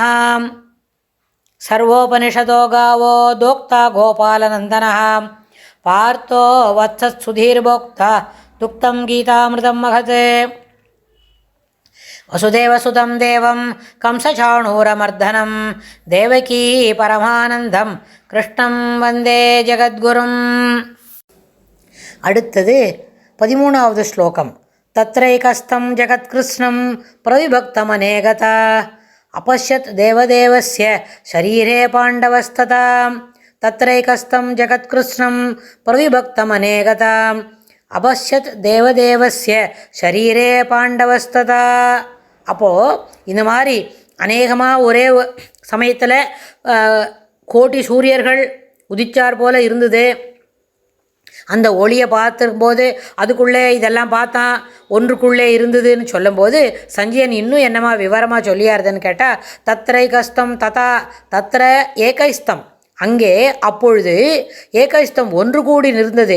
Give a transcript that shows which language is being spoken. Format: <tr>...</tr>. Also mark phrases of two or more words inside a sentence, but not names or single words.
<sa>सर्वोपनिषदो गावो दोक्ता गोपालनन्दनः पार्थो वत्सत्सुधीर्भोक्ता दुक्तं गीतामृतं महत्। वसुदेवसुतं देवं कंसचाणूरमर्दनं देवकी परमानन्दं कृष्णं वन्दे जगद्गुरुम्।</sa> <ta>அடுத்தது 13வது ஸ்லோகம்.</ta> <sa>तत्रैकस्थं जगत्कृत्स्नं प्रविभक्तमनेकधा अपश्यत् देवदेवस्य शरीरे पाण्डवस्तथा तत्रैकस्तं जगत्कृष्णं प्रविभक्तमनेकदा अपश्यत् देवदेवस्य शरीरे पाण्डवस्तथा.</sa> <ta>அப்போது இந்த மாதிரி அநேகமாக ஒரே சமயத்தில் கோட்டி சூரியர்கள் உதிச்சார் போல் இருந்தது. அந்த ஒளியை பார்த்துருக்கும்போது அதுக்குள்ளே இதெல்லாம் பார்த்தா ஒன்றுக்குள்ளே இருந்ததுன்னு சொல்லும்போது சஞ்சயன் இன்னும் என்னமா விவரமாக சொல்லியாருதுன்னு கேட்டால்</ta> <sa>तत्रैकस्थं तदा तत्र एकस्थं,</sa> <ta>அங்கே அப்பொழுது ஏகைஸ்தம் ஒன்று கூடி இருந்தது.</ta>